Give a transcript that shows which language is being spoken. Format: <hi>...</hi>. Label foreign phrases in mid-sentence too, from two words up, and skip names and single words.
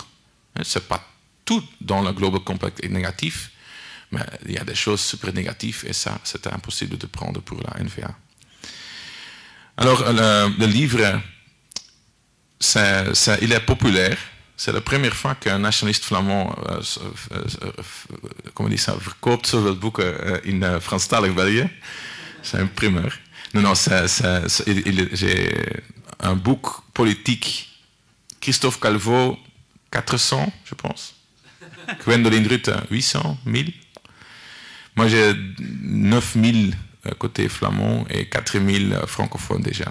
<fr>Ce n'est pas tout dans le Global Compact est négatif, mais il y a des choses super négatives, et ça, c'était impossible de prendre pour la NVA. Alors, le livre, il est populaire. C'est la première fois qu'un nationaliste flamand, comment on dit ça,</fr> <nl>verkoopt zoveel boeken in Franstalig België.</nl> <fr>C'est un primeur. Non, j'ai un book politique. Christophe Calvo, 400, je pense. Gwendoline Rutte, 800, 1000. Moi, j'ai 9000 côté flamand et 4000 francophones déjà.</fr>